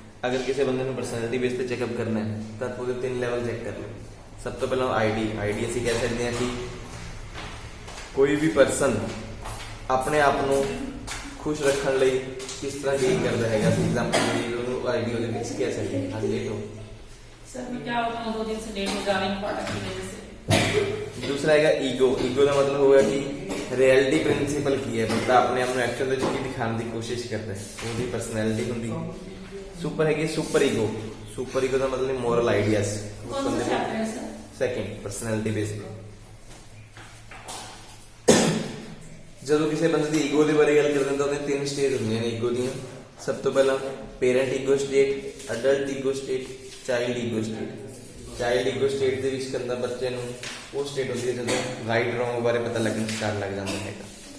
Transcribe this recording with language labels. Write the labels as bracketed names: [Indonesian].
[Punjabi] ਅਗਰ ਕਿਸੇ ਬੰਦੇ ਨੂੰ ਪਰਸਨੈਲਿਟੀ ਬੇਸ ਤੇ ਚੈੱਕਅਪ ਕਰਨਾ ਹੈ ਤਾਂ ਉਹਦੇ 3 ਲੈਵਲ ਚੈੱਕ ਕਰ ਲਓ। ਸਭ ਤੋਂ ਪਹਿਲਾਂ ਆਈਡੀ ਅਸੀਂ ਕਹਿ ਸਕਦੇ ਹਾਂ ਕਿ ਕੋਈ ਵੀ ਪਰਸਨ ਆਪਣੇ ਆਪ ਨੂੰ ਖੁਸ਼ ਰੱਖਣ ਲਈ ਕਿਸ ਤਰ੍ਹਾਂ ਡੀਲ ਕਰਦਾ ਹੈਗਾ। [English] for example [Punjabi] ਜੀ ਉਹਨੂੰ ਆਈਡੀ ਉਹਦੇ ਵਿੱਚ ਕਹਿ ਸਕਦੇ ਹਾਂ ਲੇਟ ਹੋ [Hindi] सर मैं क्या होता है 2 दिन से लेट हो जा रही हूँ प्रोडक्ट की वजह से। दूसरा है ईगो। ईगो का मतलब होगा कि रियलिटी प्रिंसिपल की है, बंदा अपने आप में एक्चुअल [Punjabi] ਵਿੱਚ ਕੀ ਦਿਖਾਉਣ ਦੀ ਕੋਸ਼ਿਸ਼ ਕਰਦਾ ਹੈ, ਉਹਦੀ ਪਰਸਨੈਲਿਟੀ ਹੁੰਦੀ। ਸੁਪਰ ਹੈਗੀ ਸੁਪਰ ਈਗੋ। ਸੁਪਰ ਈਗੋ ਦਾ ਮਤਲਬ ਮੋਰਲ ਆਈਡੀਆਸ। [Hindi] कौन सा चैप्टर है सर? [English] Second personality based. [Punjabi] ਜਦੋਂ ਕਿਸੇ ਬੰਦੇ ਦੀ ਈਗੋ ਦੇ ਬਾਰੇ ਗੱਲ ਕਰਦੇ ਹਾਂ ਤਾਂ ਉਹਦੇ 3 ਸਟੇਜ ਹੁੰਦੀਆਂ ਨੇ ਈਗੋ ਦੀਆਂ। ਸਭ ਤੋਂ ਪਹਿਲਾਂ parent ego state, adult ego state, child ego state. Child ego state ਦੇ ਵਿੱਚ ਕਹਿੰਦਾ ਬੱਚੇ ਨੂੰ ਉਹ ਸਟੇਟ ਹੁੰਦੀ ਹੈ ਜਦੋਂ ਰਾਈਟ ਰੋਂਗ ਬਾਰੇ ਪਤਾ ਲੱਗਣ ਸਟਾਰਟ ਲੱਗ ਜਾਂਦਾ ਹੈਗਾ।